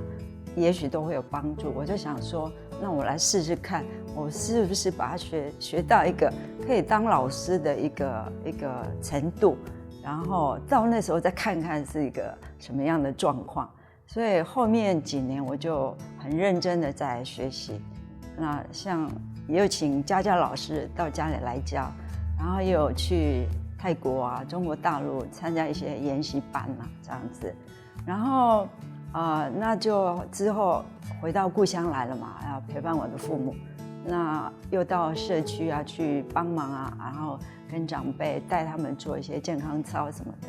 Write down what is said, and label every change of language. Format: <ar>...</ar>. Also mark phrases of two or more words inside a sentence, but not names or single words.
<zh>也許都會有幫助，我就想說，那我來試試看，我是不是把它學到一個可以當老師的一個程度，然後到那時候再看看是一個什麼樣的狀況。所以後面幾年我就很認真的在學習，那像也有請家教老師到家裡來教，然後也有去泰国啊、中国大陆参加一些研习班啊，这样子。然后那就之后回到故乡来了嘛，要陪伴我的父母。那又到社区啊去帮忙啊，然后跟长辈带他们做一些健康操什么的。</zh>